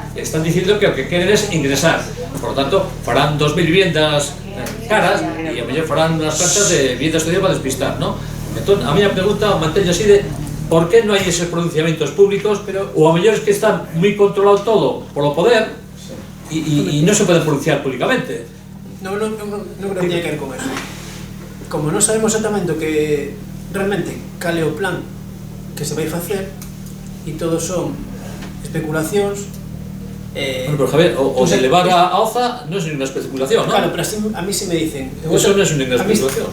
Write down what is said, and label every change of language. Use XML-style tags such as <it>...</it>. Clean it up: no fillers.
<es>Están diciendo que lo que quieren es ingresar. Por lo tanto,</es> <gl>farán 2.000 viviendas caras e a mellor farán</gl> <es>unas plantas de vivienda social para despistar, ¿no?</es> <gl>Entón, a miña pregunta mantén así de</gl> <es>¿por qué no hay esos pronunciamientos públicos?</es> <gl>O a mellor</gl> <es>es que está muy controlado todo por lo poder y no se puede pronunciar públicamente. No creo que tenga que ver con eso.</es> <gl>Como non sabemos exactamente o que realmente cal é o plan que se vai facer e todos son especulacións,</gl> <es>Bueno, pero Javier, o de elevar a Oza no es ninguna especulación, ¿no? Claro, pero a mí sí me dicen... Eso no es ninguna especulación.</es>